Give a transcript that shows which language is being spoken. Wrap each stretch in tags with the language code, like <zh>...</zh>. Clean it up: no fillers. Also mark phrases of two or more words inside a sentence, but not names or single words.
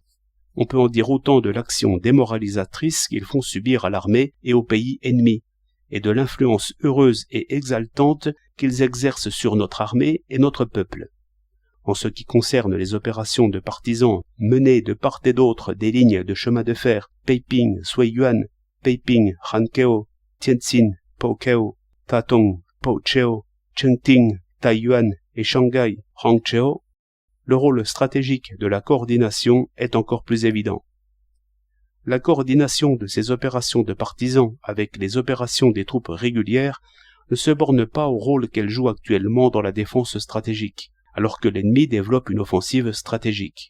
<fr>On peut en dire autant de l'action démoralisatrice qu'ils font subir à l'armée et au pays ennemi, et de l'influence heureuse et exaltante qu'ils exercent sur notre armée et notre peuple. En ce qui concerne les opérations de partisans menées de part et d'autre des lignes de chemin de fer Peiping, Suiyuan, Peiping, Hankeo, Tianjin, Pokeo, Tatong, Pocheo, Chengting, Taiyuan et Shanghai, Hangzhou, le rôle stratégique de la coordination est encore plus évident. La coordination de ces opérations de partisans avec les opérations des troupes régulières ne se borne pas au rôle qu'elles jouent actuellement dans la défense stratégique, alors que l'ennemi développe une offensive stratégique.</fr>